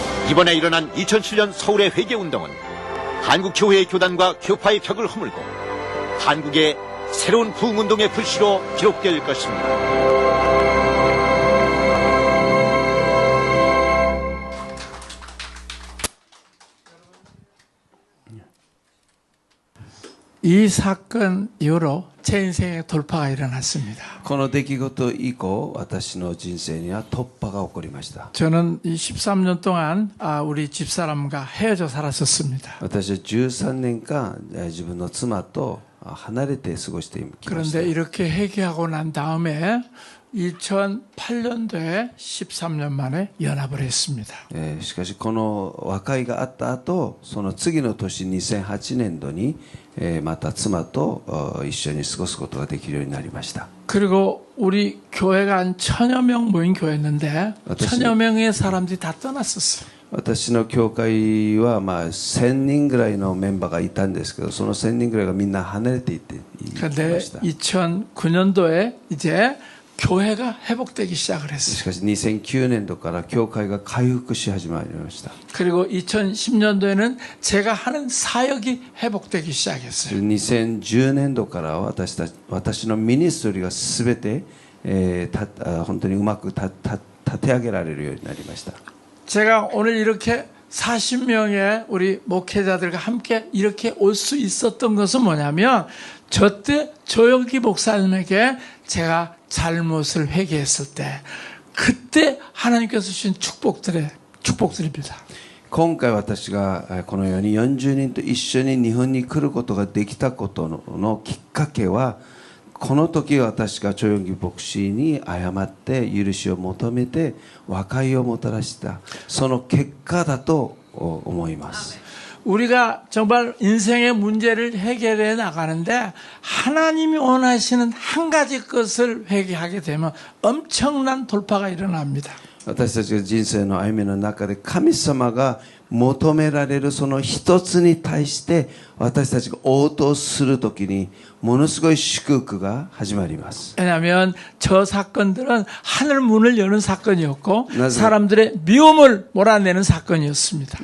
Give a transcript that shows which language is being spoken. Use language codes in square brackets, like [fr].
[ko] 이번에 일어난 2007년 서울의 회개운동은 한국교회의 교단과 교파의 벽을 허물고 한국의 새로운 부흥운동의 불씨로 기록될 것입니다. 이 사건 이후로 제 인생에 돌파가 일어났습니다. [ja] この出来事以降、私の人生には突破が起こりました。 [ko] 저는 이 13년 동안 우리 집사람과 헤어져 살았었습니다. [ja] 私は13年間自分の妻と離れて過ごしてきました。 [ko] 그런데 이렇게 회개하고 난 다음에 2008년도에 13년 만에 연합을 했습니다. [ja] しかしこの和解があった後、その次の年2008年度にまた妻と一緒に過ごすことができるようになりました。 [ko] 그리고 우리 교회가 한 1000여 명 모인 교회였는데 1000여 명의 사람들이 다 떠났었어요. [ja] 私の教会は1000人ぐらいのメンバーがいたんですけど、その1000人ぐらいがみんな離れていっていきま [ko] 그런데 [ja] した。 [ko] 2009년도에 이제 교회가 회복되기 시작을 [ja] し [ko] 했어요. [ja] かし2009年度から教会が回復し始まりました。 [ko] 그리고 2010년도에는 제가 하는 사역이 회복되기 시작했어요. [ja] 2010年度から私のミニストリーが全て本当にうまく立て上げられるようになりました。 [ko] 제가 오늘 이렇게 40명의 우리 목회자들과 함께 이렇게 올 수 있었던 것은 뭐냐면 저때 조영기 목사님에게 제가 잘못을 회개했을 때 그때 하나님께서 주신 축복들입니다. [ja] 今回私がこのように40人と一緒に日本に来ることができたことのきっかけは、この時私がチョヨンギ牧師に謝って許しを求めて和解をもたらしたその結果だと思います。 [ko] 우리가 정말 인생의 문제를 해결해 나가는데 하나님이 원하시는 한 가지 것을 회개하게 되면 엄청난 돌파가 일어납니다. [ja] 私たちが人生の歩みの中で神様が求められるその一つに対して私たちが応答するときにものすごい祝福が始まります。 [ko] 왜냐하면 저 사건들은 하늘 문을 여는 사건이었고 맞아요. 사람들의 미움을 몰아내는 사건이었습니다.